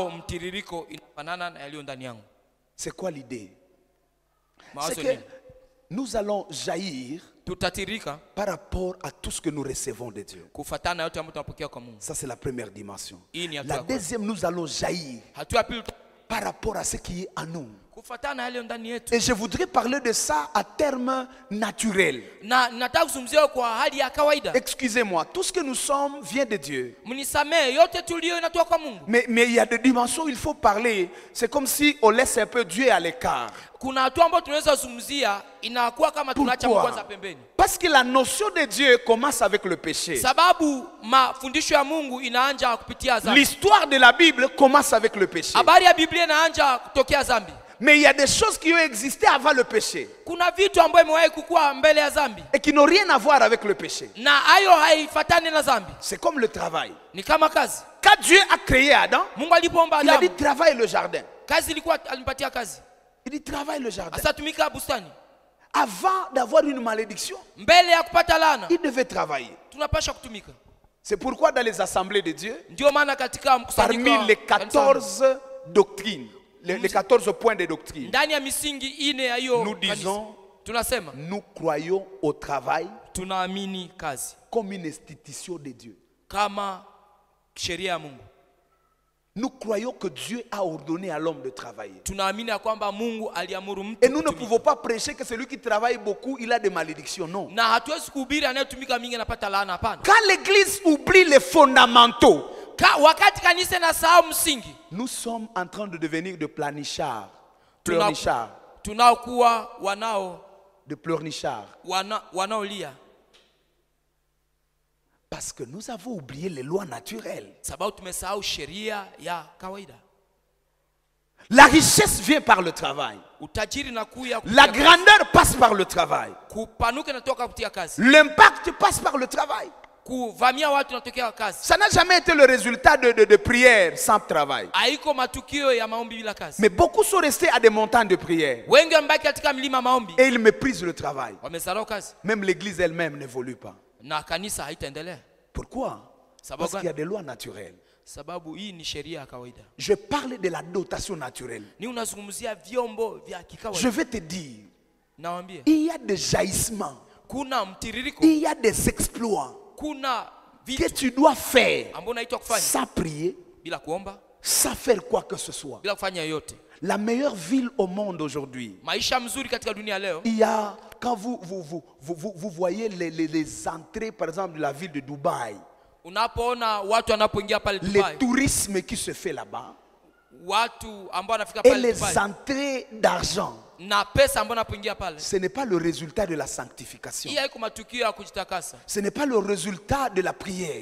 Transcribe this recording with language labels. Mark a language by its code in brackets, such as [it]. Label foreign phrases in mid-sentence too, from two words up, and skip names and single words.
[fr] C'est quoi l'idée? C'est que nous allons jaillir par rapport à tout ce que nous recevons de Dieu. Ça c'est la première dimension. La deuxième, nous allons jaillir par rapport à ce qui est en nous. [sw] kufuatana na yale ndani yetu. [fr] Et je voudrais parler de ça à terme naturel. [sw] Na nataka kuzungumzia kwa hali ya kawaida. [fr] Excusez-moi, tout ce que nous sommes vient de Dieu. [sw] Mnisamee, yote tulio inatoka kwa Mungu. [fr] Mais il y a des dimensions où il faut parler. C'est comme si on laisse un peu Dieu à l'écart. [sw] Kuna watu ambao tunaweza kuzungumzia inakuwa kama tunaacha Mungu kwanza pembeni. [fr] Parce que la notion de Dieu commence avec le péché. [sw] Sababu mafundisho ya Mungu inaanza kupitia dhambi. [fr] L'histoire de la Bible commence avec le péché. [sw] Habari ya Biblia inaanza kutokea dhambi. [fr] Mais il y a des choses qui ont existé avant le péché. [sw] Kuna vitu ambavyo imewahi kukua mbele ya dhambi. [fr] Et qui n'ont rien à voir avec le péché. [sw] Na hayo haifuatani na dhambi. [fr] C'est comme le travail. [sw] Ni kama kazi. [fr] Quand Dieu a créé Adam, [sw] Mungu alipoumba [fr] il a [sw] Adamu, [fr] dit travaille le jardin. [sw] kazi ilikuwa alimpatia kazi. [fr] Il dit travaille le jardin. [sw] Asa tumika bustani. [fr] Avant d'avoir une malédiction, [sw] Mbele ya kupata laana, [fr] il devait travailler. [sw] tunapaswa kutumika. [fr] C'est pourquoi dans les assemblées de Dieu, [sw] Ndio maana katika mkusanyiko [fr] parmi les 14 doctrines, les 14 points de doctrine, [sw] ndani ya misingi ine ya hiyo [fr] nous disons, [sw] tunasema [fr] nous croyons au travail [sw] tunaamini kazi [fr] comme une institution de Dieu. [sw] kama sheria ya Mungu. [fr] Nous croyons que Dieu a ordonné à l'homme de travailler. [sw] Tunaamini ya kwamba Mungu aliamuru mtu [fr] Et nous ne [sw] kutumika. [fr] pouvons pas prêcher que celui qui travaille beaucoup, il a des malédictions. Non. [sw] Na hatuwezi kuhubiri anayetumika mingi anapata laana, hapana. [fr] Quand l'église oublie les fondamentaux, [sw] Wakati kanisa inasahau msingi, [fr] nous sommes en train de devenir de planichards. [sw] Tuna- [fr] Pleurnichards. [sw] tunaokuwa [fr] De pleurnichards. [sw] wanaolia [fr] Parce que nous avons oublié les lois naturelles. [sw] sababu tumesahau sheria ya kawaida. [fr] La richesse vient par le travail. [sw] Utajiri na kuya [fr] La grandeur passe par le travail. [sw] kupanuka natoka kupitia kazi. [fr] L'impact passe par le travail. [sw] Kuvamia watu natokea kazi. [fr] Ça n'a jamais été le résultat de prières sans travail. [sw] Haiko matukio ya maombi bila kazi. [fr] Mais beaucoup sont restés à des montagnes de prières. [sw] Wengi wamebaki katika mlima maombi. [fr] Et ils méprisent le travail. [sw] Wamesahau kazi. [fr] Même l'église elle-même n'évolue pas. [sw] Na kanisa haitaendelea. [fr] Pourquoi? Parce qu'il y a des lois naturelles. [sw] Sababu hii ni sheria ya kawaida. [fr] Je parle de la dotation naturelle. [sw] Ni unazungumzia vyombo vya kikawaida. [fr] Je vais te dire, [sw] Nawaambia, [fr] il y a des jaillissements, [sw] kuna mtiririko, [fr] il y a des exploits [sw] kuna [fr] que [sw] vitu [fr] tu dois faire [sw] ambao unaitwa kufanya [fr] sans prier, [sw] bila kuomba, [fr] sans faire quoi que ce soit. [sw] bila kufanya yote. [fr] La meilleure ville au monde aujourd'hui, [sw] Maisha mzuri katika dunia leo, [fr] il y a, quand vous voyez les entrées, par exemple, de la ville de Dubaï, [sw] unapoona watu wanapoingia pale [fr] le [sw] Dubai, [fr] tourisme qui se fait là-bas, [sw] watu ambao wanafika [fr] et [sw] pale [fr] les [sw] Dubai [fr] entrées d'argent, [sw] na pesa ambao wanapoingia pale, [fr] ce n'est pas le résultat de la sanctification. [sw] hii haiko matukio ya kujitakasa, [fr] Ce n'est pas le résultat de la prière.